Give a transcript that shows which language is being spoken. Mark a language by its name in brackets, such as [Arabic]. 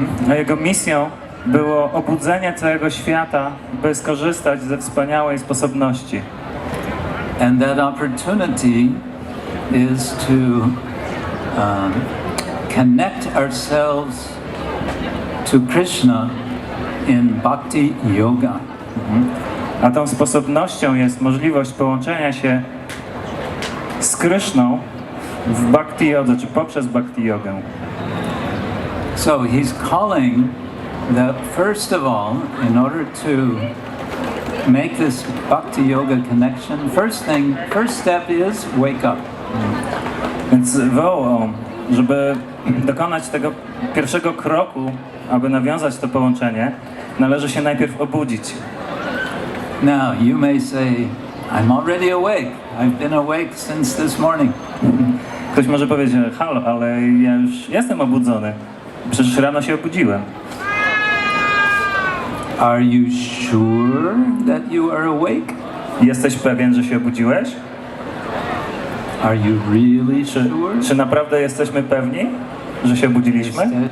[Polish] A jego misją było obudzenie całego świata, by skorzystać ze wspaniałej sposobności. [English] And that opportunity is to connect ourselves to Krishna in Bhakti Yoga. [Polish] A tą sposobnością jest możliwość połączenia się z Kryszną w Bhakti Jodze, czy poprzez Bhakti Jogę. [English] So he's calling that first of all, in order to make this Bhakti Yoga connection, first step is wake up. [Polish] Więc wołał, żeby dokonać tego pierwszego kroku, aby nawiązać to połączenie, należy się najpierw obudzić. [English] Now, you may say, I'm already awake. I've been awake since this morning. [Polish] Ktoś może powiedzieć, halo, ale ja już jestem obudzony. Przecież rano się obudziłem. [English] Are you sure that you are awake? [Polish] Jesteś pewien, że się obudziłeś? [English] Are you really sure? [Polish] Czy naprawdę jesteśmy pewni, że się obudziliśmy?